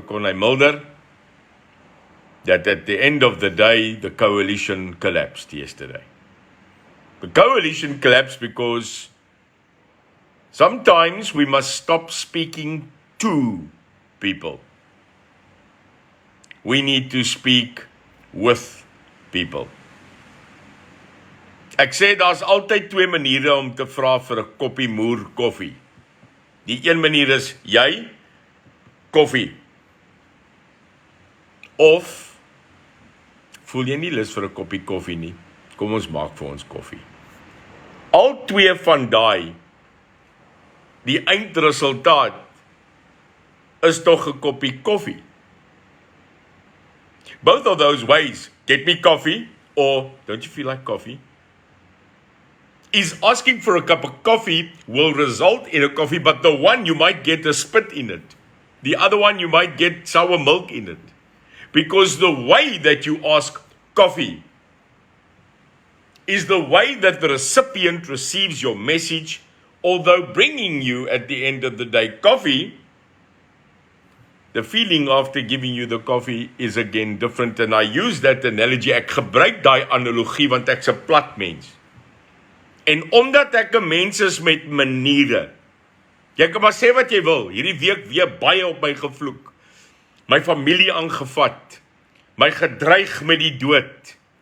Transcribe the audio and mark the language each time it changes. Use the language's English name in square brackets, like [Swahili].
[English] Corne Mulder, that at the end of the day, the coalition collapsed yesterday. The coalition collapsed because sometimes we must stop speaking to people. We need to speak with people. [Afrikaans] Ek sê daar's altyd 2 maniere om te vra vir 'n koppie moer koffie. Die een manier is jy koffie. Of voel jy nie lus vir 'n koppie koffie nie? kom ons maak vir ons koffie. Al twee van daai, die eindresultaat, is tog 'n koppie koffie. [English] Both of those ways, get me coffee, or don't you feel like coffee? Is asking for a cup of coffee will result in a coffee, but the one you might get a spit in it. The other one you might get sour milk in it. Because the way that you ask coffee is the way that the recipient receives your message, although bringing you at the end of the day coffee, the feeling after giving you the coffee is again different. And I use that analogy, [Afrikaans] ek gebruik daai analogie want ek's 'n plat mens. En omdat ek 'n mens is met maniere, jy kan maar sê wat jy wil, hierdie week weer baie op my gevloek, my familie aangevat, my gedreig met die dood.